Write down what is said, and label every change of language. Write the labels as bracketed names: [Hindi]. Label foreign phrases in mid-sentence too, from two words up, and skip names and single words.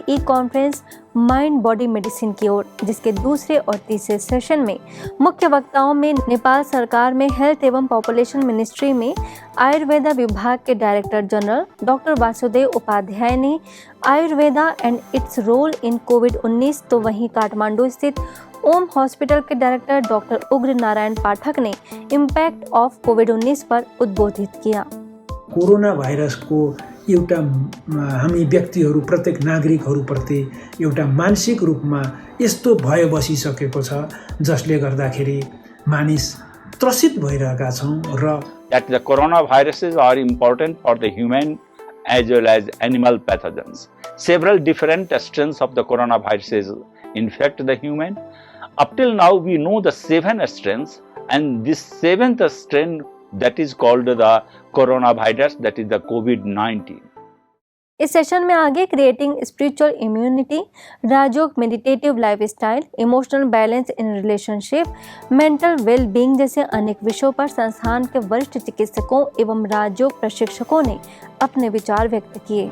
[English] e-conference [Hindi] माइंड बॉडी मेडिसिन की ओर, जिसके दूसरे और तीसरे सेशन में मुख्य वक्ताओं में नेपाल सरकार में हेल्थ एवं [English] population ministry [Hindi] में आयुर्वेदा विभाग के [English] director general [Hindi] डॉक्टर वासुदेव उपाध्याय ने [English] Ayurveda and its role in COVID-19, [Hindi] तो वहीं काठमांडू स्थित ओम हॉस्पिटल के डायरेक्टर डॉक्टर उग्र नारायण पाठक ने [English] impact of COVID-19 [Hindi] पर उद्बोधित किया। [Nepali] कोरोना भाइरसको एउटा हामी व्यक्तिहरू, प्रत्येक नागरिकहरूप्रति एउटा मानसिक रूपमा यस्तो भय बसिसकेको छ जसले गर्दाखेरि मानिस त्रसित भइरहेका छौँ र [English] that the coronaviruses are important for the human as well as animal pathogens. Several different strains of the coronaviruses infect the human. Up till now we know the 7 strains, and this 7th strain that is called the coronavirus, that is the COVID-19. [Hindi] इस सेशन में आगे [English] creating spiritual immunity, [Hindi] राजयोग [English] meditative lifestyle, emotional balance in relationship, mental well being [Hindi] जैसे अनेक विषयों पर संस्थान के वरिष्ठ चिकित्सकों एवं राजयोग प्रशिक्षकों ने अपने विचार व्यक्त किए।